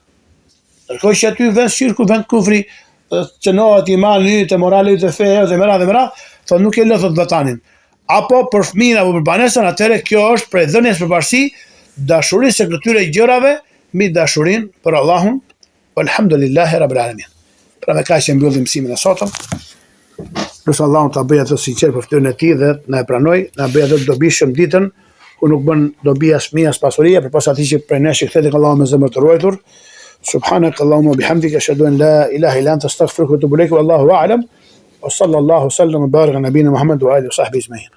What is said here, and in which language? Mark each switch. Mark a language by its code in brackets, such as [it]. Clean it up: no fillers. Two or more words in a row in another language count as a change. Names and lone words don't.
[sq] Ndërkohë që aty vend shirku, vend kufri, cënohet imani yt, morali yt, feja dhe mëra, thonë nuk e lë thot vatanin. Apo për fëmijën apo për banesën, atëherë kjo është prej dhënies përparësi dashurisë së këtyre gjërave mbi dashurinë për Allahun. [ar] الحمد لله رب العالمين. [sq] Pra me kaq që mbyllim mësimin e sotëm. Nëse Allahu ta bëjë atë sinqert për fytyrën e tij dhe na e pranoj, na bëjë atë dobishëm ditën ku nuk bën dobi as fëmijë as pasuria, përpas atij që prej nesh i kthehet Allahu me zemër të ruajtur. [ar] سبحانك اللهم وبحمدك أشهد أن لا إله إلا أنت أستغفرك وأتوب إليك. والله أعلم. وصلى الله وسلم وبارك على نبينا محمد وآله وصحبه أجمعين.